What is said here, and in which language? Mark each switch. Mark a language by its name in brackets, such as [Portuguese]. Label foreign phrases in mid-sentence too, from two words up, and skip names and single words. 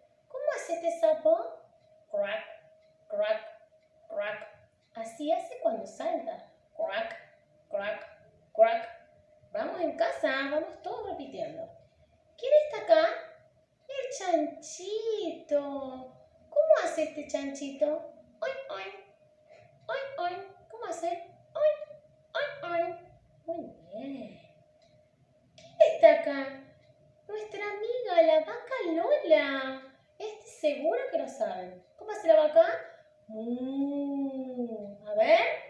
[Spanish] ¿Cómo hace este sapo? Crack, crack, crack. Así hace cuando salta. Crack, crack, crack. Vamos en casa, vamos todos repitiendo. ¿Quién está acá? El chanchito. ¿Cómo hace este chanchito? Oin, oin, oin, oin. ¿Cómo hace? Oin, oin, oin. Muy bien. ¿Quién está acá? Nuestra amiga, la vaca Lola. Este seguro que lo saben. ¿Cómo hace la vaca? A ver.